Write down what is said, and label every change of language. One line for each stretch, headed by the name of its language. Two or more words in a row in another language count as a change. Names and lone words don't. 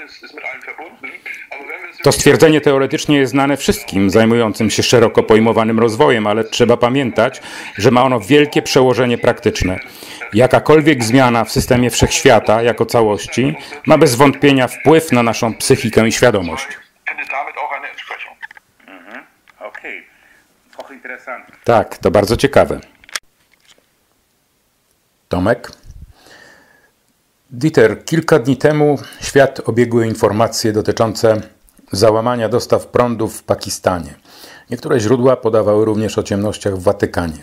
Polish: To stwierdzenie teoretycznie jest znane wszystkim zajmującym się szeroko pojmowanym rozwojem, ale trzeba pamiętać, że ma ono wielkie przełożenie praktyczne. Jakakolwiek zmiana w systemie wszechświata jako całości ma bez wątpienia wpływ na naszą psychikę i świadomość.
German: findet damit auch eine Entsprechung. Okay. Auch interessant.
Polish: Tak, to bardzo ciekawe. Tomek? Dieter, kilka dni temu świat obiegły informacje dotyczące załamania dostaw prądu w Pakistanie. Niektóre źródła podawały również o ciemnościach w Watykanie.